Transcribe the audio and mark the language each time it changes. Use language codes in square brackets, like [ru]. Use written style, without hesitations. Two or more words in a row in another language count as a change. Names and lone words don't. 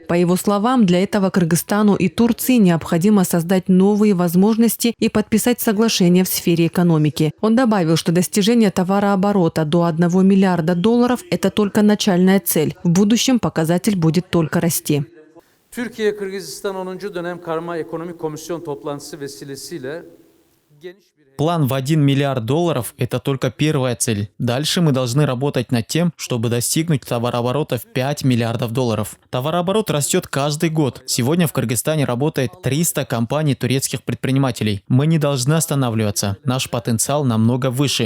[ru] По его словам, для этого Кыргызстану и Турции необходимо создать новые возможности и подписать соглашения в сфере экономики. Он добавил, что достижение товарооборота до $1 миллиарда – это только начальная цель. В будущем показатель будет только расти. [tr] Türkiye-Kırgızistan 10. dönem karma ekonomik komisyon toplantısı vesilesiyle [ru] План в $1 миллиард – это только первая цель. Дальше мы должны работать над тем, чтобы достигнуть товарооборота в $5 миллиардов. Товарооборот растет каждый год. Сегодня в Кыргызстане работает 300 компаний турецких предпринимателей. Мы не должны останавливаться. Наш потенциал намного выше.